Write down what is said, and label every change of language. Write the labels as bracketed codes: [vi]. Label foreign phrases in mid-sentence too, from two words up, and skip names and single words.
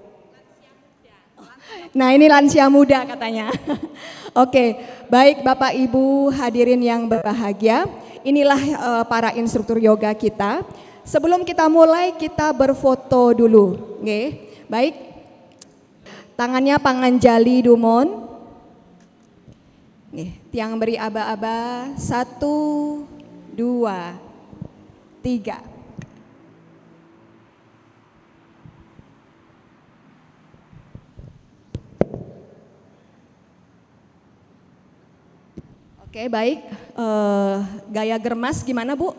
[id] Nah ini lansia muda katanya. Oke, baik Bapak Ibu hadirin yang berbahagia, inilah para instruktur yoga kita. Sebelum kita mulai kita berfoto dulu. Baik, tangannya panganjali dumon. Tiang beri aba-aba, 1, 2, 3. Oke baik, gaya germas gimana Bu?